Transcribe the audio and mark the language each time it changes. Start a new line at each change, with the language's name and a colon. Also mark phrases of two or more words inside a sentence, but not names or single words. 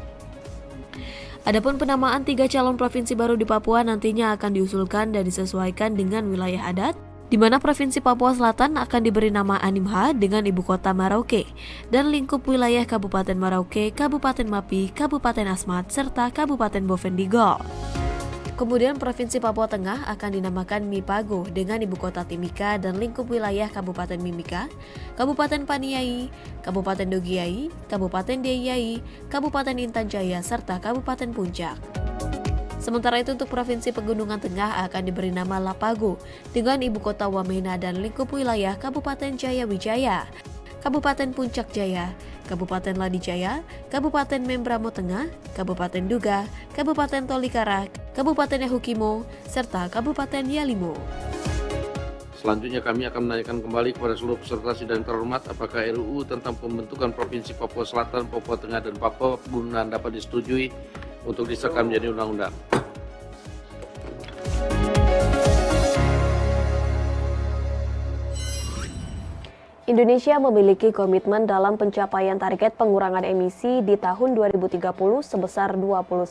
Indonesian: Adapun penamaan 3 calon provinsi baru di Papua nantinya akan diusulkan dan disesuaikan dengan wilayah adat, di mana Provinsi Papua Selatan akan diberi nama Animha dengan ibu kota Merauke dan lingkup wilayah Kabupaten Merauke, Kabupaten Mapi, Kabupaten Asmat, serta Kabupaten Bovendigol. Kemudian Provinsi Papua Tengah akan dinamakan Mipago dengan ibu kota Timika dan lingkup wilayah Kabupaten Mimika, Kabupaten Paniai, Kabupaten Dogiai, Kabupaten Deiyai, Kabupaten Intan Jaya, serta Kabupaten Puncak. Sementara itu untuk Provinsi Pegunungan Tengah akan diberi nama Lapago dengan ibu kota Wamena dan lingkup wilayah Kabupaten Jaya Wijaya, Kabupaten Puncak Jaya, Kabupaten Ladijaya, Kabupaten Membramo Tengah, Kabupaten Duga, Kabupaten Tolikara, Kabupaten Yahukimo, serta Kabupaten Yalimo. Selanjutnya kami akan menanyakan kembali kepada seluruh peserta sidang terhormat apakah RUU tentang pembentukan Provinsi Papua Selatan, Papua Tengah, dan Papua Pegunungan dapat disetujui untuk disahkan menjadi undang-undang. Indonesia memiliki komitmen dalam pencapaian target pengurangan emisi di tahun 2030 sebesar 29%.